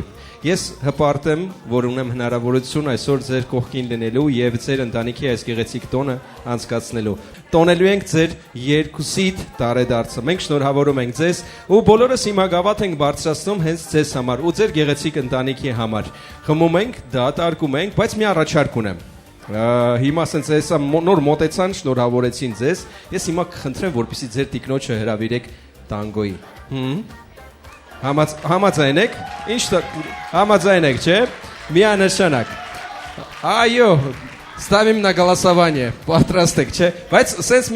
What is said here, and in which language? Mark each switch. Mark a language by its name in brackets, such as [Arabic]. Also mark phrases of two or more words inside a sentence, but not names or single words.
[Armenian] Ես հպարտ եմ, որ ունեմ հնարավորություն այսօր ձեր կողքին լինելու եւ ձեր ընտանիքի այս գեղեցիկ տոնը անցկացնելու։ Տոնելու ենք ձեր երկուսիդ տարեդարձը։ Մենք շնորհավորում ենք ձեզ ու բոլորս հիմա գավաթ ենք բարձրացնում հենց ձեզ համար ու ձեր գեղեցիկ ընտանիքի համար։ Խմում ենք, դատարկում ենք, բայց մի առաջարկ ունեմ։ Հիմա ասենց հեսա նոր մոտեցան, շնորհավորեցին ձեզ։ Ես հիմա կխնդրեմ, որպեսզի ձեր տիկնոջը հրավիրեք տանգոյի։ Համաձայն եք։ Ինչ համաձայն եք, չէ՞։ Միանշանակ։ Այո, [Russian] ставим на голосование։ [Armenian] Պատրաստ եք, չէ՞։ Բայց սենց մի